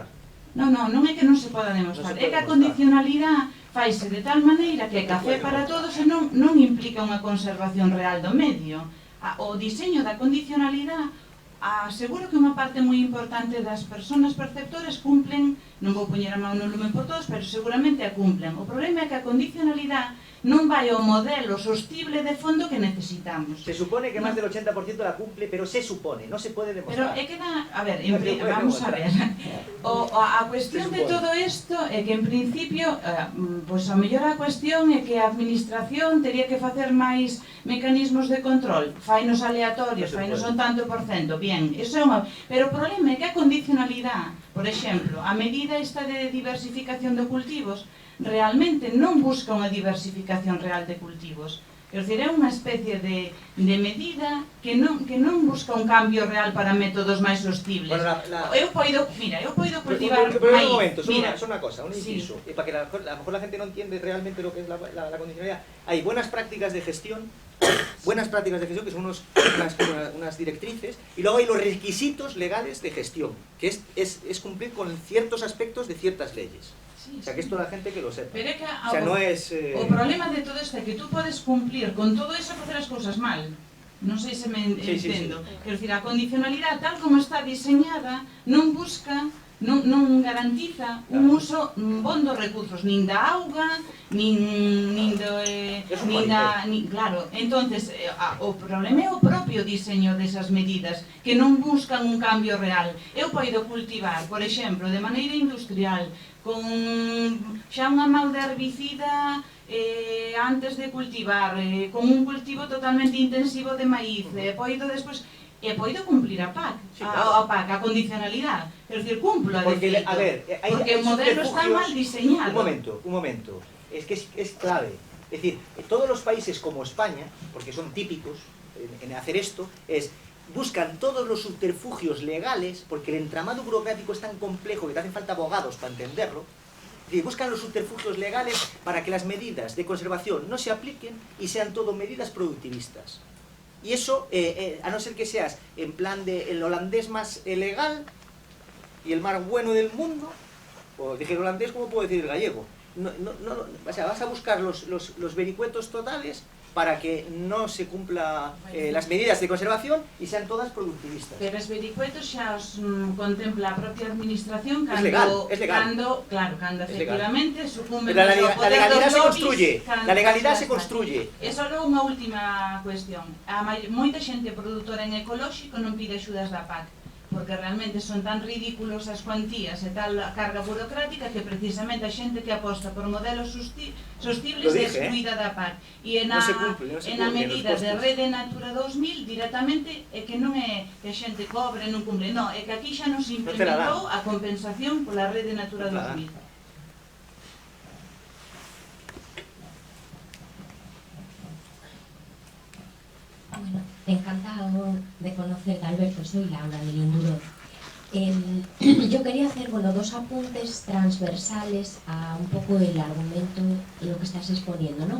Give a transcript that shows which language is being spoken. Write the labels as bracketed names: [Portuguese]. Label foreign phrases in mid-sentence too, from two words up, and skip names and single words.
[Galician] Non é que non se poda demostrar, é que a condicionalidade faise de tal maneira que café para todos e non implica unha conservación real do medio. O diseño da condicionalidade aseguro que unha parte moi importante das persoas perceptores cumplen, non vou poñer a mão no lume por todos, pero seguramente a cumplen. O problema é que a condicionalidade non vai ao modelo sostible de fondo que necesitamos. [Spanish] Se supone que máis del 80% la cumple, pero se supone, [Galician] non se pode demostrar. Pero é que a ver, [Spanish] vamos a ver. [Galician] A cuestión de todo isto é que en principio, pois a mellor a cuestión é que a administración tería que facer máis mecanismos de control, fainos aleatorios, fainos un tanto por cento, bien, eso é unha... Pero o problema é que a condicionalidade, por exemplo, a medida esta de diversificación de cultivos, realmente non busca unha diversificación real de cultivos. Quer dizer, é unha especie de medida que non busca un cambio real para métodos máis sostibles. Eu poido cultivar maíz. Pero un momento, só unha cosa, un inciso. [Spanish] Para que a lo mejor la gente non entiende realmente lo que es la condicionalidad. Hai buenas prácticas de gestión que son unas directrices, y luego hay los requisitos legales de gestión, que es cumplir con ciertos aspectos de ciertas leyes. O sea, que esto la gente que lo sepa. [Galician] Pero é que [Spanish] o sea, no es... [Galician] O problema de todo isto é que tú podes cumplir con todo eso e facer as cousas mal. Non sei se me entendo. Quero dicir, a condicionalidade tal como está diseñada non busca, non garantiza un uso bon dos recursos, nin da auga, nin da... Claro, entonces o problema é o propio diseño desas medidas, que non buscan un cambio real. Eu poido cultivar, por exemplo, de maneira industrial, con xa unha mau de herbicida antes de cultivar, con un cultivo totalmente intensivo de maíz, poido despois... E poido cumplir a PAC, a condicionalidade. Quer dizer, cumplo a defeito. Porque o modelo está mal diseñado. [Spanish] Un momento. Es que es clave. Es decir, todos los países como España, porque son típicos en hacer esto, buscan todos los subterfugios legales, porque el entramado burocrático es tan complejo que te hacen falta abogados para entenderlo. Es decir, buscan los subterfugios legales para que las medidas de conservación no se apliquen y sean todo medidas productivistas. Y eso, a no ser que seas en plan de el holandés más legal y el más bueno del mundo, o dije el holandés, ¿cómo puedo decir el gallego? O sea, vas a buscar los vericuetos totales para que no se cumpla las medidas de conservación y sean todas productivistas. [Galician] Pero os vericuetos xa os contempla a propia administración cando... [Spanish] Es legal. [Galician] Cando efectivamente sucumben [Spanish] la poder legalidad dos se lobbies, construye. La legalidad se construye. [Galician] E só unha última cuestión. Moita xente produtora en ecolóxico non pide axudas da PAC. porque realmente son tan ridículos as cuantías e tal a carga burocrática que precisamente a xente que aposta por modelos sostibles é excluída da PAC. E na medida de Rede Natura 2000 directamente é que non é que a xente cobre, non cumple, non, é que aquí xa nos implementou a compensación pola Rede Natura 2000. [Spanish] Bueno, encantado de conocerte, Alberto. Soy Laura de Linduro. Yo quería hacer dos apuntes transversales a un poco el argumento y lo que estás exponiendo, ¿no?